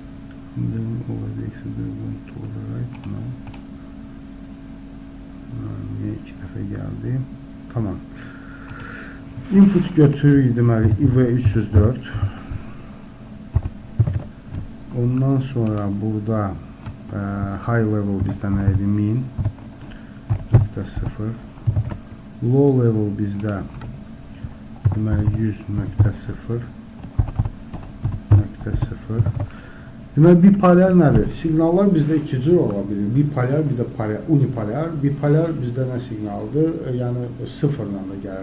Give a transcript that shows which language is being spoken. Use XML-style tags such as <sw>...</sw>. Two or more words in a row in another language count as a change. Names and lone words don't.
<az>Niyə 2 dəfə gəldi? Tamam. Input götürürük, deməli, IV304. Ondan sonra burada</az> <en>high level</en> <az>bizdə nə idi? 1000.0.</az> <en>Low level</en> <az>bizdə deməli 100.0. Deməli, bipolar nədir? Siqnallar bizdə iki cür ola bilir. Bipolar, bir də unipolar. Bipolar bizdə nə siqnaldır? Yəni, sıfırla da gəlir.</az>